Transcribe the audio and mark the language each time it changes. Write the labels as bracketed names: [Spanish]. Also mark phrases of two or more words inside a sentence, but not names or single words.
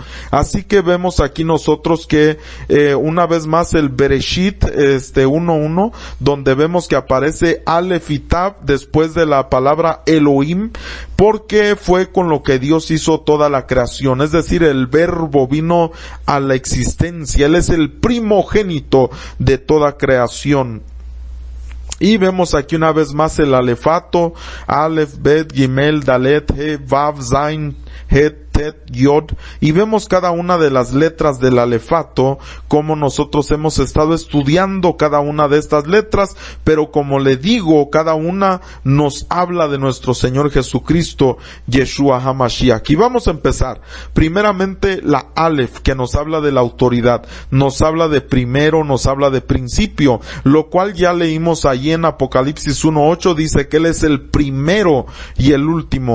[Spanish] Así que vemos aquí nosotros que una vez más el Bereshit 1:1, donde vemos que aparece Aleph y Tab después de la palabra Elohim, porque fue con lo que Dios hizo toda la creación, es decir, el verbo vino a la existencia, Él es el primogénito de toda creación. Y vemos aquí una vez más el alefato, [Hebrew] אלף, בית, גימל, דלת, הא, וו, זין, חית, טית, יוד, [Spanish] y vemos cada una de las letras del alefato, como nosotros hemos estado estudiando cada una de estas letras, pero como le digo, cada una nos habla de nuestro Señor Jesucristo, [Hebrew] ישוע המשיח. [Spanish] Y vamos a empezar. Primeramente la Aleph, que nos habla de la autoridad, nos habla de primero, nos habla de principio, lo cual ya leímos allí en Apocalipsis 1:8, dice que Él es el primero y el último.